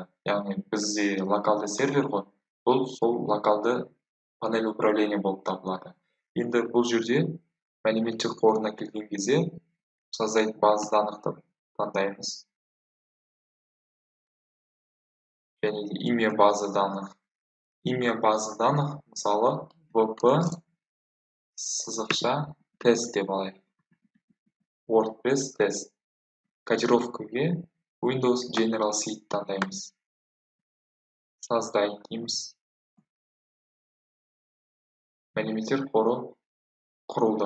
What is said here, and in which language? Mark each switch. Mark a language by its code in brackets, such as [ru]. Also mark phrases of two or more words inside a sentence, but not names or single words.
[kk] Яғни бізде локалды сервер ғой. Бұл сол локалды [ru] панель управления [kk] болып табылады. Енді бұл жерде мәліметтер қорына келген кезде [ru] создать база даннықты [kk] таңдаймыз. Және де [ru] имя база данных. Имя база данных, [kk] мысалы, wp-тест деп алайық. WordPress тест. Кодировкаға Windows General Seed таңдаймыз. Создать дейміз. Мәліметтер қоры құрылды.